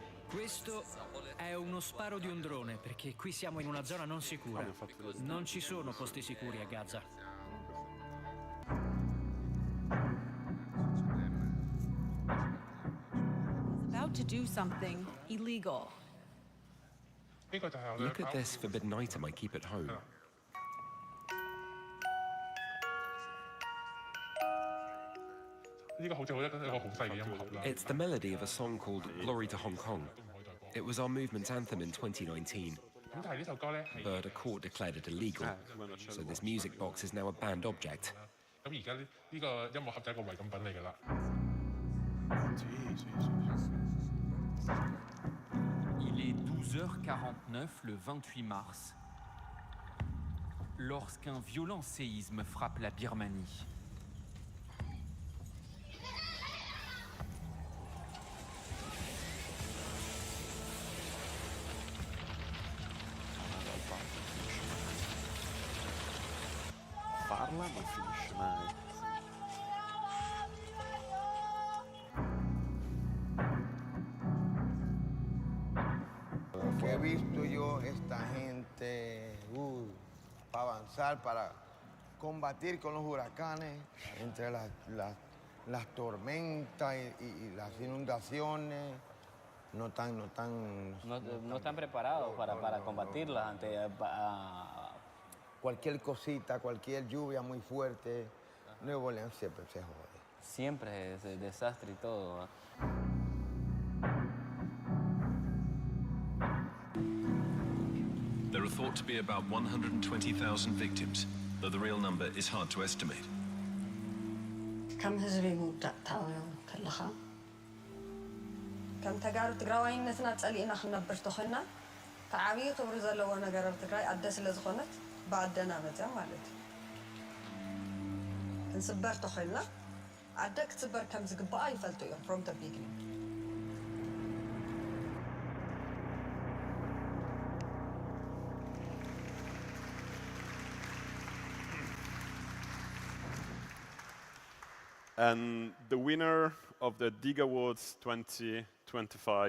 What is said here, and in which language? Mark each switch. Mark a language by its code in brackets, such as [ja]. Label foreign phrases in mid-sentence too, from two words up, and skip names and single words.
[it] Questo è uno sparo di un drone, perché qui siamo in una zona non sicura. Non ci sono posti sicuri a Gaza. [en] About to do something illegal. Look at this forbidden item I keep at home. It's the melody of a song called Glory to Hong Kong. It was our movement's anthem in 2019. But a court declared it illegal, so this music box is now a banned object. [fr] Il est 12h49 le 28 mars, lorsqu'un violent séisme frappe la Birmanie. [it] Parla non finisce mai. [es] Lo que he visto yo, esta gente, para avanzar, para combatir con los huracanes, entre las tormentas y las inundaciones, no están preparados para combatirlas ante cualquier cosita, cualquier lluvia muy fuerte. Nuevo Orleans siempre se jode. siempre es desastre y todo. [en] There are thought to be about 120,000 victims, though the real number is hard to estimate. [ti] كم ህዝቢ ምውዳእ ታውዮ ከለኻ ከም ተጋሩ ትግራዋይነትና ጸሊእና ክንነብር ተኾይና ተዓብዪ ክብሪ ዘለዎ ነገር ኣብ ትግራይ ኣደ ስለ ዝኾነት ብኣደና መፅያ ማለት እዩ ክንስበር ተኾይልና ኣደ ክትስበር ከም ዝግባኣ ይፈልጡ እዮም [en] from the beginning. And the winner of the Dig Awards 2025